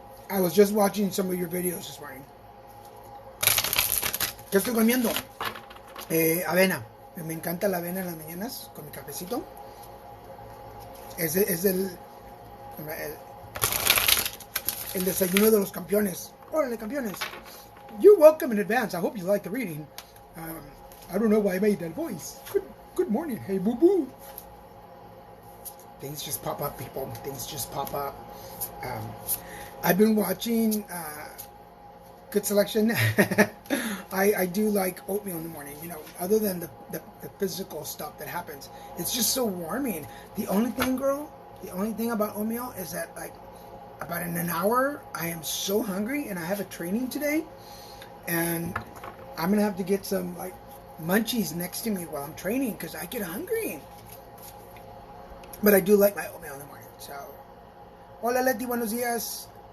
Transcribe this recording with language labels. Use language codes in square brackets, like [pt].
[en] I was just watching some of your videos this morning. [es] ¿Qué estoy comiendo? Avena. Me encanta la avena en las mañanas con mi cafecito. Es el desayuno de los campeones. Órale, campeones. [en] You're welcome in advance. I hope you like the reading. I don't know why I made that voice. Good morning. Hey, boo boo. Things just pop up, people. Things just pop up. I've been watching Good Selection. I do like oatmeal in the morning. You know, other than the physical stuff that happens, it's just so warming. The only thing, girl, the only thing about oatmeal is that, like, about in an hour, I am so hungry, and I have a training today, and I'm gonna have to get some like munchies next to me while I'm training because I get hungry. But I do like my oatmeal in the morning. [es] So, hola Leti, buenos días.